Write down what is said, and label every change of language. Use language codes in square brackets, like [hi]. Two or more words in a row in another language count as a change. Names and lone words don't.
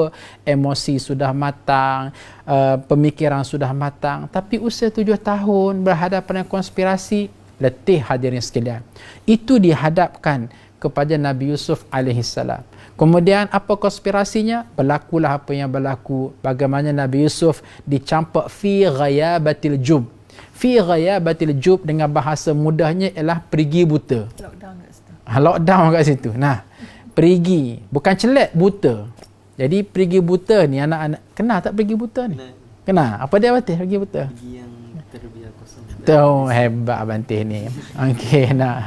[ms] Emosi sudah matang, pemikiran sudah matang. Tapi usia 7 tahun berhadapan dengan konspirasi, letih hadirin sekalian. Itu dihadapkan kepada Nabi Yusuf alaihissalam. Kemudian apa konspirasinya? Berlakulah apa yang berlaku. Bagaimana Nabi Yusuf dicampak [ar] في غيابة الجب. في غيابة الجب [ms] dengan bahasa mudahnya ialah perigi buta. Lockdown kat situ. Lockdown kat situ. Nah, perigi. Bukan celak, buta. Jadi perigi buta ni anak-anak. Kenal tak perigi buta ni? Kenal? Apa dia Abantih perigi buta? Pergi yang terbiar kosong. Tahu hebat Abantih ni. Okey, nah.